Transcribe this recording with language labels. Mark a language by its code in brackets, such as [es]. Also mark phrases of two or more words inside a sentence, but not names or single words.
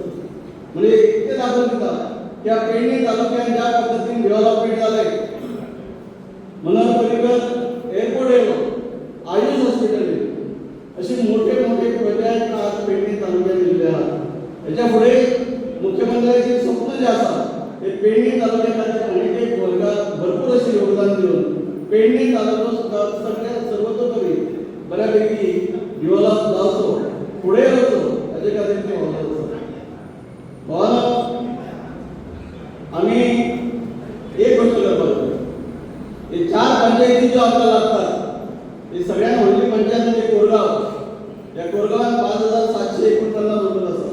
[mr] म्हणजे इतके दाखवून दिता की या पेडणे तालुक्यात ज्या पद्धतीने डेव्हलपमेंट झालंय मनोहर पर्रीकर एअरपोर्ट येलो आयुष हॉस्पिटल असे मोठे मोठे प्रोजेक्ट आज पेडणे तालुक्यात दिले आहात. याच्या पुढे मुख्यमंत्र्यांचे स्वप्न जे असतात ते पेडणे तालुक्यात आणि ते भरपूर असे योगदान देऊन पेडणे तालुका सुद्धा सगळ्यात सर्वतोपरी बऱ्यापैकी डेव्हलप जावचो पुढे वचो याचे खातीर ते वावरत आसात. [kok] म्हणून आम्ही एक गोष्ट करपाक जाय. हे 4 पंचायती ज्यो आमकां लागतात हे सगळ्यांत व्हडली पंचायत म्हणजे कोरगांव. या कोरगांवात 5749 वोटर आसात.